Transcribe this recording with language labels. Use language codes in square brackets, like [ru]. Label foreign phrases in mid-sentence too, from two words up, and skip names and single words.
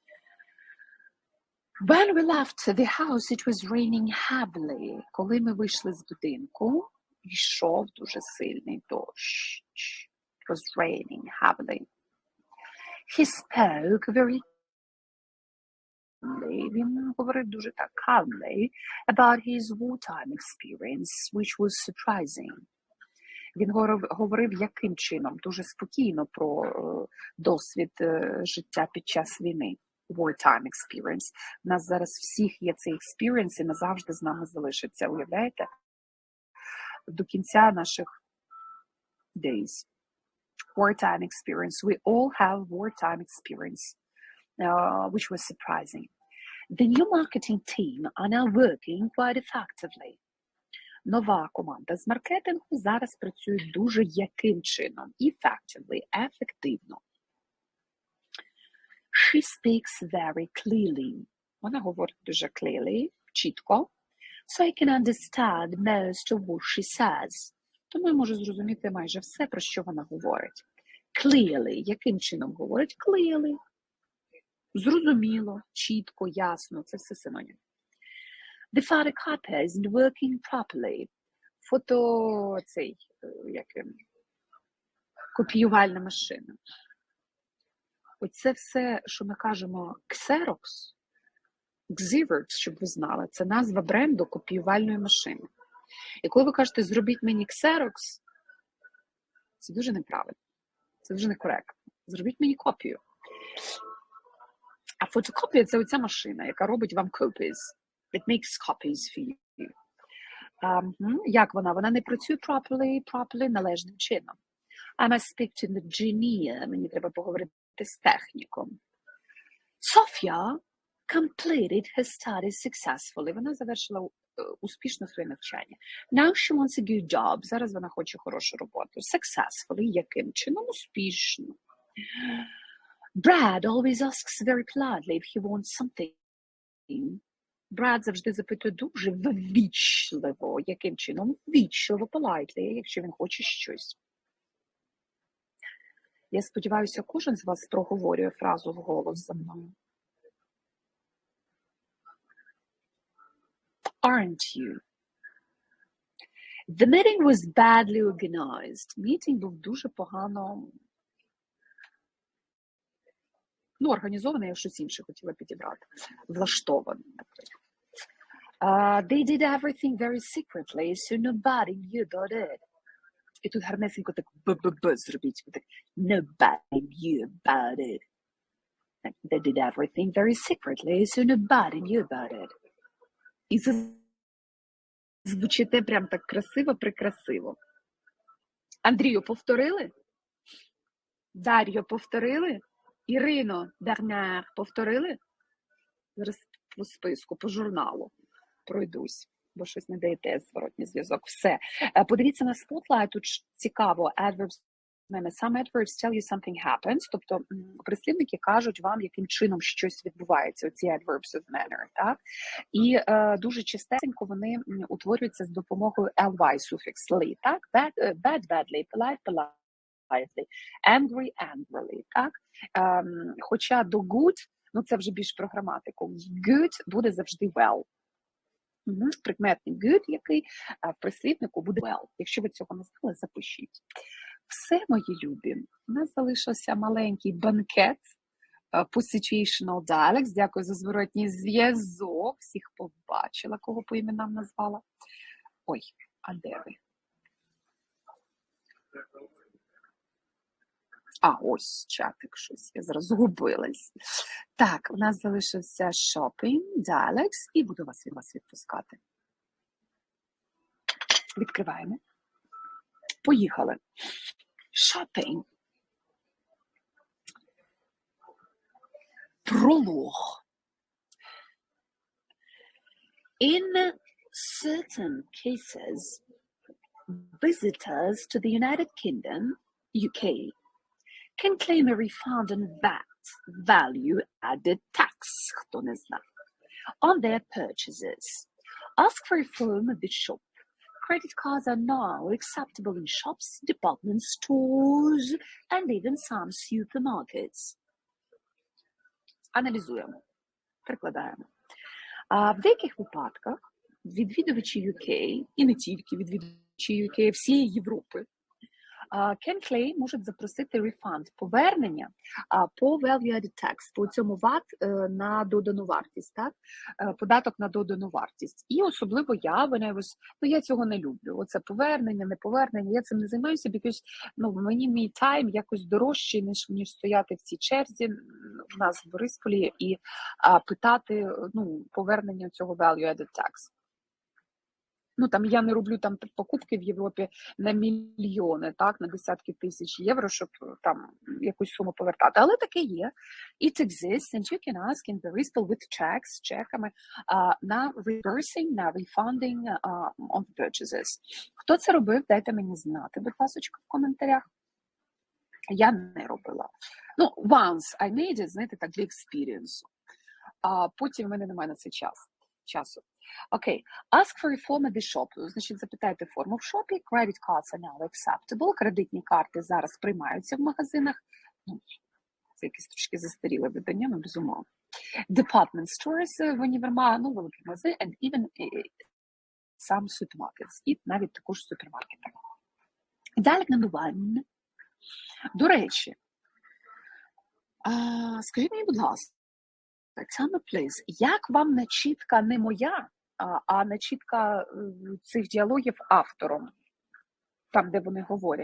[en] When we left the house, it was raining heavily. [uk] Коли ми вийшли з будинку, йшов дуже сильний дощ. [en] It was raining heavily. He spoke very calmly. [uk] Він говорив дуже так [en] calmly about his wartime experience, which was surprising. [uk] Він говорив яким чином? Дуже спокійно про досвід життя під час війни. [en] Wartime experience. [uk] У нас зараз всіх є цей experience і назавжди з нами залишиться. Уявляєте? До кінця наших days. [en] Wartime experience. We all have wartime experience, which was surprising. The new marketing team are now working quite effectively. [uk] Нова команда з маркетингу зараз працює дуже яким чином? [en] Effectively, ефективно. She speaks very clearly. [uk] Вона говорить дуже clearly, чітко. [en] So I can understand most of what she says. [uk] Тому я можу зрозуміти майже все, про що вона говорить. Clearly. Яким чином говорить? Clearly. Зрозуміло, чітко, ясно. Це все синонім. [en] The photocopier isn't working properly. [uk] Копіювальна машина. Оце все, що ми кажемо Xerox, Xerox, щоб ви знали, це назва бренду копіювальної машини. І коли ви кажете, зробіть мені Xerox, це дуже неправильно, це дуже некоректно. Зробіть мені копію. А фотокопія – це оця машина, яка робить вам copies. [en] It makes copies for you. [uk] Як вона? Вона не працює properly, належним чином. [en] I must speak to the engineer. [uk] Мені треба поговорити з техніком. [en] Sophia completed her studies successfully. [uk] Вона завершила успішно своє навчання. [en] Now she wants a good job. [uk] Зараз вона хоче хорошу роботу. Successfully. Яким чином? Успішно. [en] Brad always asks very politely if he wants something. [uk] Брат завжди запитує дуже ввічливо. Яким чином? Ввічливо, politely, якщо він хоче щось. Я сподіваюся, кожен з вас проговорює фразу вголос за мною. [en] Aren't you? The meeting was badly organized. [uk] Мітинг був дуже погано організований, я щось інше хотіла підібрати. Влаштований, наприклад. [en] They did everything very secretly, so nobody knew about it. [uk] І тут гарнесенько так б-б-б зробіть. Так, [en] nobody knew about it. They did everything very secretly, so nobody knew about it. [uk] І це звучите прям так красиво-прекрасиво. Андрію, повторили? Дар'ю, повторили? Ірино, Бернар, повторили? Зараз по списку, по журналу пройдусь, бо щось не даєте зворотній зв'язок. Все. Подивіться на Spotlight, тут цікаво, [en] adverbs, some adverbs tell you something happens, [uk] тобто прислівники кажуть вам, яким чином щось відбувається, оці [en] adverbs of manner, [uk] так? І дуже частенько вони утворюються з допомогою ly, суфікс ly, так? [en] Bad, badly, polite, politely, angry, angrily, [uk] так? Хоча до good, це вже більш про граматику, good буде завжди well. Прикметник good, який в прислівнику буде well. Якщо ви цього не знали, запишіть. Все, мої любі, у нас залишився маленький банкет по [en] situational dialogues. [uk] Дякую за зворотній зв'язок. Всіх побачила, кого по іменам назвала. Ой, а де ви? Ось чатик щось, я зараз згубилась. Так, у нас залишився [en] shopping, dialects, [uk] і буду вас відпускати. Відкриваємо. Поїхали. Shopping. Пролог. [en] In certain cases, visitors to the United Kingdom, UK, can claim a refund on VAT, value added tax, [uk] хто не знає, [en] on their purchases. Ask for a form at the shop. Credit cards are now acceptable in shops, department stores, and even some supermarkets. [uk] Аналізуємо, прикладаємо. В деяких випадках відвідувачі UK, і не тільки відвідувачі UK, всієї Європи, [en] can claim, [uk] можуть запросити refund, повернення по [en] value-added tax, [uk] по цьому VAT на додану вартість, так? Податок на додану вартість. І особливо я цього не люблю. Оце повернення, не повернення, я цим не займаюся, because мені мій тайм якось дорожчий, ніж стояти в цій черзі в нас в Борисполі і питати повернення цього [en] value-added tax. [uk] Там я не роблю там покупки в Європі на мільйони, так, на десятки тисяч євро, щоб там якусь суму повертати. Але таке є. [en] It exists, and you can ask in Boриспіль with checks, [uk] з чеками, на reversing, на [en] refunding on the purchases. [uk] Хто це робив, дайте мені знати, будь ласка, в коментарях. Я не робила. [en] Once I made it, [uk] знаєте, так, для експірієнсу. Потім в мене немає на це часу. Окей. [en] Ask for a form at the shop. [uk] Значить, запитайте форму в шопі. [en] Credit cards are now acceptable. [uk] Кредитні карти зараз приймаються в магазинах. Це якесь трошки застаріле видання, безумовно. [en] Department stores, [uk] великі магазини, [en] and even some supermarkets. [uk] І навіть також супермаркети. [en] Dialog number 1. [uk] До речі, скажіть мені, будь ласка, [en] tell me, please, [uk] як вам начітка не моя, а начітка цих діалогів автором, там, де вони говорять.